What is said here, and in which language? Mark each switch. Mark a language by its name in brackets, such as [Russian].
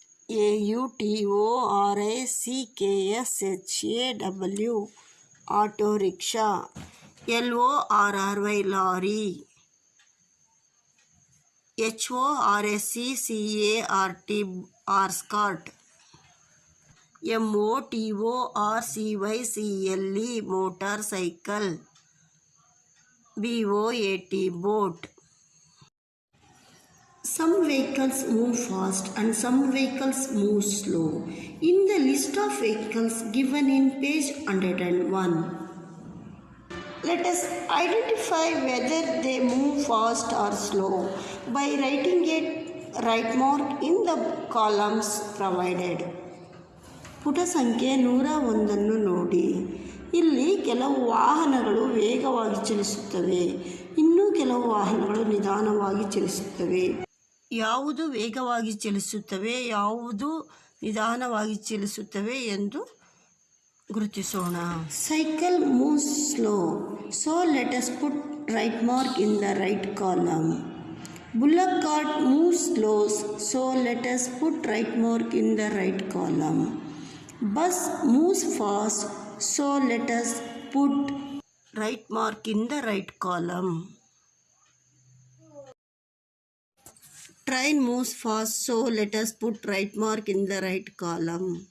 [English] AUTORICKSHAW auto rickshaw, LORRY lorry, HORSCCART horse cart, MOTORCYCLE motorcycle, BOAT boat. Some vehicles move fast and some vehicles move slow. In the list of vehicles given in page 101, let us identify whether they move fast or slow by writing a right mark in the columns provided. [Kannada] ಪುಟ ಸಂಖ್ಯೆ 101 ನೋಡಿ. ಇಲ್ಲಿ ಕೆಲವು ವಾಹನಗಳು ವೇಗವಾಗಿ ಚಲಿಸುತ್ತವೆ, ಇನ್ನೂ ಕೆಲವು ವಾಹನಗಳು ನಿಧಾನವಾಗಿ ಚಲಿಸುತ್ತವೆ. ಯಾವುದು ವೇಗವಾಗಿ ಚಲಿಸುತ್ತವೆ, ಯಾವುದು ನಿಧಾನವಾಗಿ ಚಲಿಸುತ್ತವೆ ಎಂದು ಗುರುತಿಸೋಣ. [English] Cycle moves slow, so let us put right mark in the right column. Bullock cart moves slow, so let us put right mark in the right column. Bus moves fast, so let us put right mark in the right column. Train moves fast, so let us put right mark in the right column.